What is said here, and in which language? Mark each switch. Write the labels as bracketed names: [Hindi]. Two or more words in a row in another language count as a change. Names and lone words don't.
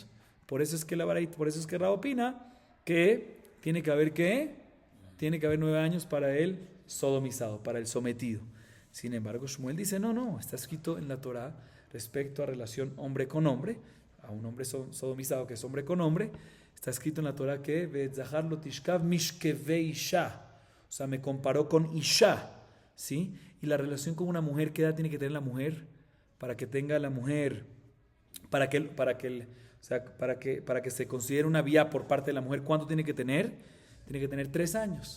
[Spanish] Por eso es que Rab opina que tiene que haber tiene que haber 9 años para el sodomizado, para el sometido. Sin embargo, Shmuel dice, no, está escrito en la Torah respecto a relación hombre con hombre, a un hombre sodomizado que es hombre con hombre, está escrito en la Torah que [Hebrew] ואת זכר לא תשכב משכבי אשה, [Spanish] o sea, me comparó con isha, ¿sí? Y la relación con una mujer, ¿qué edad tiene que tener la mujer para que tenga la mujer, para que se considere una vía por parte de la mujer? ¿Cuánto tiene que tener? Tiene que tener 3 años.